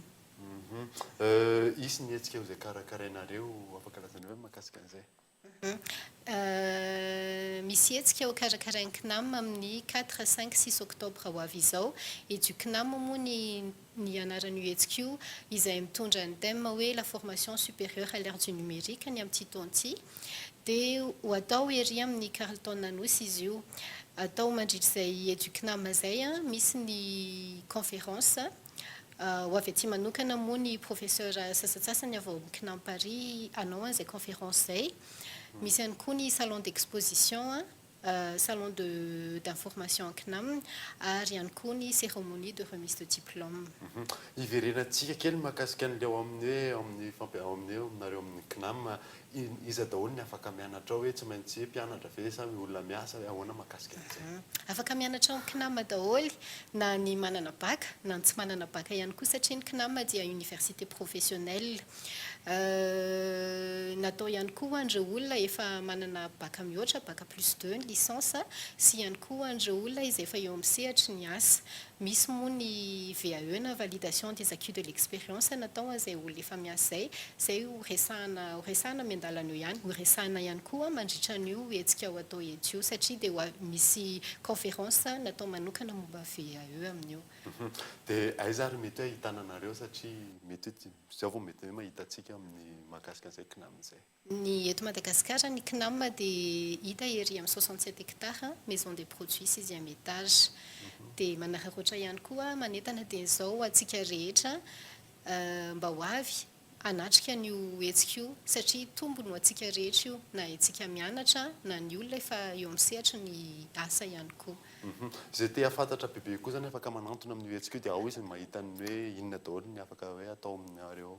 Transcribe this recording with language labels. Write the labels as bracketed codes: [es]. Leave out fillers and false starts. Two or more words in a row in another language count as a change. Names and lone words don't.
[mg] Isy ny hetsika izay karakarainareo afaka lazaina hoe mahakasika an'izay? Misy hetsika ho karakarain'ny CNAM amin'ny 4, 5, 6 octobre ho avy izao. Du CNAM moa ny anaran'io hetsika io izay mitondra ny thème hoe [fr] la formation supérieure à l'ère du numérique [mg] ny amin'ny Titonty. Dia ho atao ery amin'ny Carleton Nanosy izy io. Atao mandritra izay du CNAM zay misy ny conférence ho avy aty manokana moa ny professeur sasatsasany avy ao CNAM Paris anao an'izay conférence zay. Misy ihany koa ny [fr] salon d'exposition, salon d'information [mg] CNAM ary ihany koa ny [fr] cérémonie de remise de diplôme. [mg] Iverenantsika kely mahakasika an'ilay ao amin'ny aminareo amin'ny CNAM iza daholo ny afaka mianatra ao hoe tsy maintsy mpianatra ve sa olona miasa ahoana mahakasika an'izay? Afaka mianatra ao CNAM daholo na ny manana bac na ny tsy manana bac ihany koa satria ny CNAM dia [fr] université professionnelle. [mg] Natao ihany koa andreo olona efa manana bac mihoatra, [fr] bac plus [mg] 2 licence sy ihany koa andreo olona izay efa eo amin'ny sehatra ny asa. Misy moa ny VAE na [fr] validation des acquis de l'expérience [mg] natao izay olona efa miasa zay ho resahana miandalana eo ihany, ho resahana ihany koa mandritra an'io hetsika ho atao eto io satria dia misy conférence natao manokana momba VAE amin'io. Dia aiza ary mety hoe hitananareo satria mety zao vao mety hoe mahitatsika amin'ny mahakasika an'izay CNAM zay? Ny eto Madagasikara ny CNAM dia hita ery amin'ny 67 hectares maison des produits 6e étage. Dia manararaotra ihany koa manentana dia izao atsika rehetra mba ho avy anatrika n'io hetsika io satria tombony ho atsika rehetra io na etsika mianatra na ny olona efa eo amin'ny sehatra ny asa ihany koa. Izay te hafantatra bebe koa zany afaka manantona amin'io hetsika io dia ao izy mahita ny hoe inona daholo ny afaka hoe atao aminareo?